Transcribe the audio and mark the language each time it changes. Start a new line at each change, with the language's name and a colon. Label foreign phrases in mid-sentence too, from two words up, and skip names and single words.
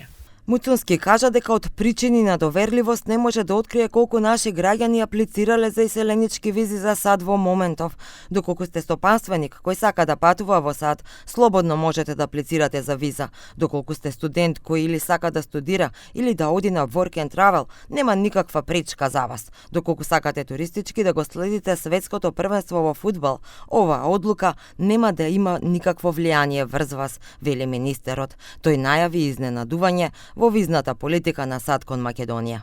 Macedonian: Муцунски кажа дека од причини на доверливост не може да открие колку наши граѓани аплицирале за иселенички визи за САД во моментов. Доколку сте стопанственик кој сака да патува во САД, слободно можете да аплицирате за виза. Доколку сте студент кој или сака да студира или да оди на
English: work and travel,
Macedonian: нема никаква пречка за вас. Доколку сакате туристички да го следите светското првенство во фудбал, оваа одлука нема да има никакво влијание врз вас, вели министерот. Тој најави изненадување во визната политика на САД кон Македонија.